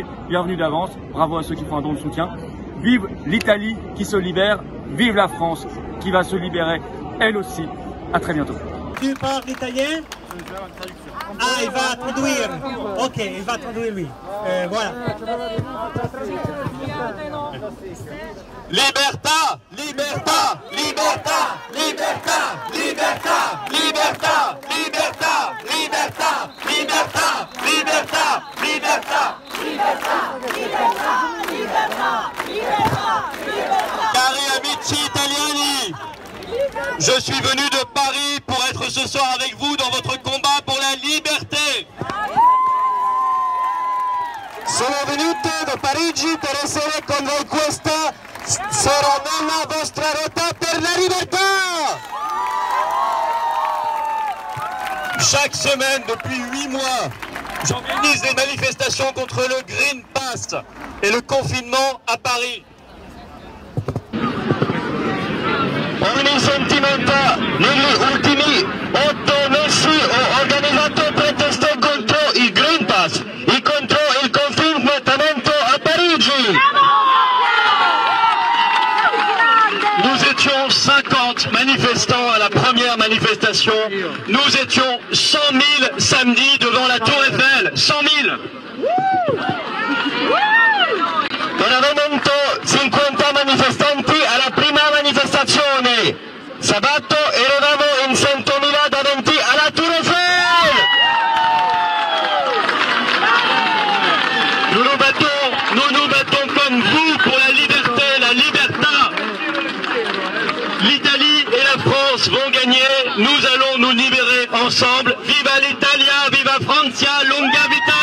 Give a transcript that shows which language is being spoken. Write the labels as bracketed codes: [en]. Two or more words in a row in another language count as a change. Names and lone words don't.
[fr] Bienvenue d'avance. Bravo à ceux qui font un don de soutien. Vive l'Italie qui se libère. Vive la France qui va se libérer, elle aussi. À très bientôt. Tu parles italien? Ah, il va traduire. Ok, il va traduire lui. Voilà. [it] Libertà, libertà, libertà, libertà, libertà, libertà, libertà, libertà, libertà, libertà, libertà, Cari amici italiani, [fr] je suis venu de Paris pour être ce soir avec vous dans votre combat pour la liberté. [it] Sono venuto da Parigi per essere con voi, questa sarà la vostra lotta per la libertà. [fr] Chaque semaine, depuis 8 mois, j'organise des manifestations contre le Green Pass et le confinement à Paris. [it] Ogni sentimento negli ultimi 8 mesi ho organizzato proteste contro il Green Pass e contro il confinement a Parigi. [fr] Nous étions 50 manifestants à la première manifestation. Nous étions 100 000 samedi devant la Tour Eiffel. 100 000. [it] Eravamo 50 manifestanti alla prima manifestazione. Sabato eravamo in 100.000 davanti alla Tour Eiffel. [fr] Nous nous battons comme vous pour la liberté, la libertà. L'Italie et la France vont gagner. Nous allons nous libérer ensemble. [it] Viva l'Italia, viva Francia, lunga vita.